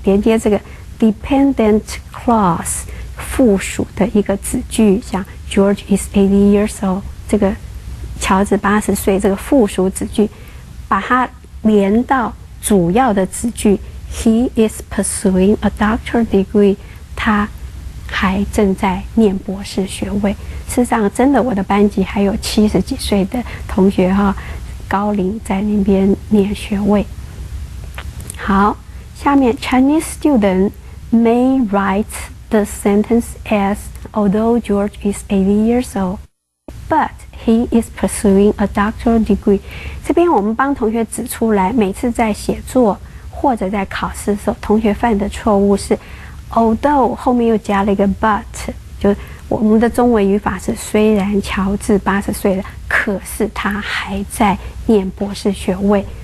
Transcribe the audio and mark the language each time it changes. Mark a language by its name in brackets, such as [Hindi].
[Chinese] 连接这个 dependent clause 附属的一个子句，像 [English] George is 80 years old， [Chinese] 这个乔治80岁，这个附属子句，把它连到主要的子句 [English] He is pursuing a doctoral degree， [Chinese] 他还正在念博士学位。事实上，真的我的班级还有70几岁的同学哈，高龄在那边念学位。好，下面 [English] Chinese student may write the sentence as although George is 80 years old, but he is pursuing a doctoral degree。 [Chinese] 这边我们帮同学指出来，每次在写作或者在考试的时候，同学犯的错误是 although 后面又加了一个 but， 就我们的中文语法是虽然乔治80岁了，可是他还在念博士学位。